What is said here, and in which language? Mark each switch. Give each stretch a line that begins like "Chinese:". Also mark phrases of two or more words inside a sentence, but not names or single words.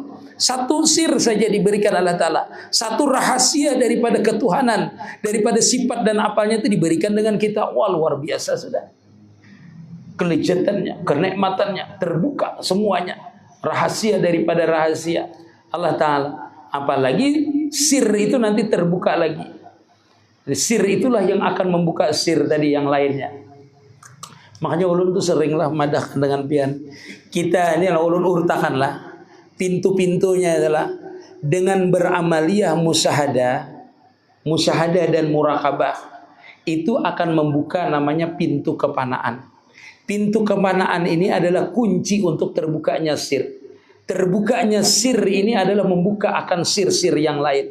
Indonesian: Satu sir saja diberikan Allah Ta'ala. Satu rahasia daripada ketuhanan, daripada sifat dan apalnya itu diberikan dengan kita. Wah, luar biasa sudah. Kelezatannya, kenikmatannya terbuka semuanya. Rahasia daripada rahasia Allah Ta'ala. Apalagi sir itu nanti terbuka lagi. Sir itulah yang akan membuka sir tadi yang lainnya.
Banjar: Makanya ulun tuh seringlah madahkan dengan pian. Kita ini ulun urutakanlah.
Indonesian: Pintu-pintunya adalah dengan beramaliyah musyahadah dan murakabah. Itu akan membuka namanya pintu kepanaan. Pintu kepanaan ini adalah kunci untuk terbukanya sir. Terbukanya sir ini adalah membuka akan sir-sir yang lain.